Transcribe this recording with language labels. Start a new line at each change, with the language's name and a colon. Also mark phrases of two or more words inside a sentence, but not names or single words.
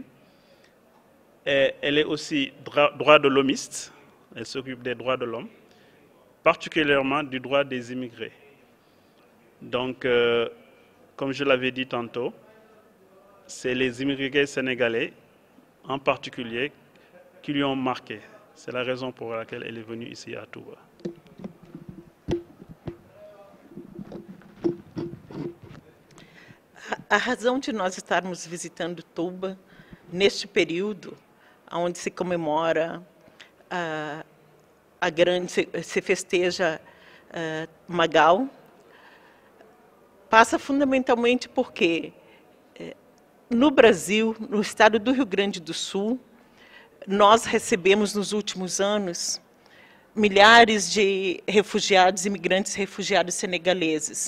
French: Et elle est aussi droit de l'hommiste, elle s'occupe des droits de l'homme, particulièrement du droit des immigrés. Donc, comme je l'avais dit tantôt, c'est les immigrés sénégalais en particulier qui lui ont marqué. C'est la raison pour laquelle elle est venue ici à Touba.
Portuguese: A razão de nós estarmos visitando Touba neste período, onde se comemora se festeja Magal, passa fundamentalmente porque no Brasil, no estado do Rio Grande do Sul, nós recebemos nos últimos anos milhares de refugiados, imigrantes refugiados senegaleses.